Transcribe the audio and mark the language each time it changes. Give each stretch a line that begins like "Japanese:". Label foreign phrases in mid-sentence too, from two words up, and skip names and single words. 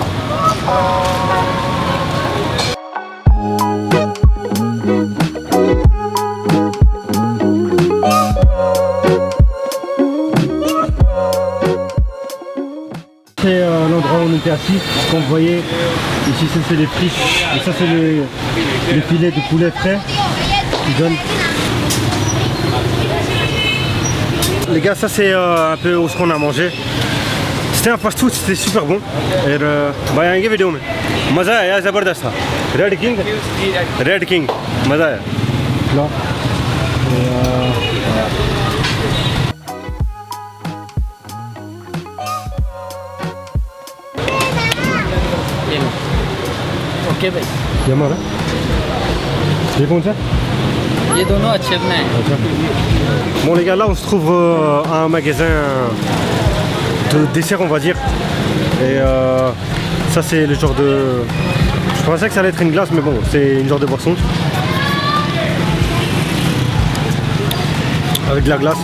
French: C'est l'endroit où on était assis, comme vous voyez, ici ça c'est les frites et ça c'est les filets de poulet frais qui donnent. Les gars, ça c'est un peu où ce qu'on a mangé. C'était un fast food, c'était super bon. Et bah y'a une vidéo mais
Hindi: मजा आया जबरदस्त था. Red King, मजा आया. Là. ओके भाई ये हमारा ये कौन सा ये दोनों अच्छे बनाए हैं
French: Bon les gars, là on se trouve à un magasin de dessert on va dire. Et ça c'est le genre de... Je pensais que ça allait être une glace mais bon c'est une genre de boisson. Avec de la glace.